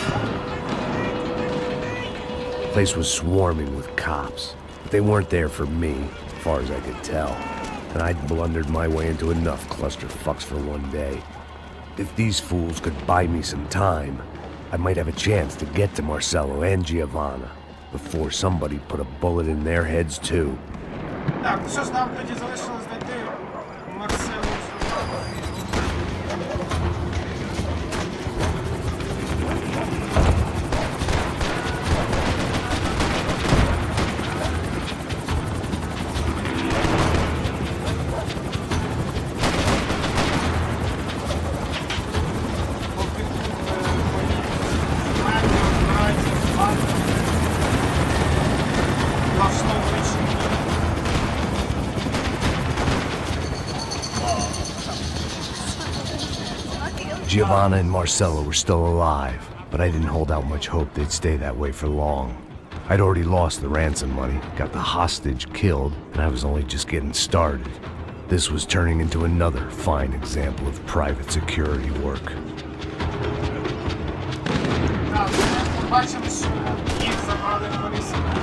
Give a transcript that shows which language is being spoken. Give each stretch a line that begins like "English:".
English: The place was swarming with cops, but they weren't there for me, as far as I could tell. And I'd blundered my way into enough clusterfucks for one day. If these fools could buy me some time, I might have a chance to get to Marcello and Giovanna before somebody put a bullet in their heads too.
Ukrainian: Так, що ж нам тоді залишилось знайти Марсело.
English: Giovanna and Marcello were still alive, but I didn't hold out much hope they'd stay that way for long. I'd already lost the ransom money, got the hostage killed, and I was only just getting started. This was turning into another fine example of private security work.
Ukrainian: Бачимо, що їх забрали колись.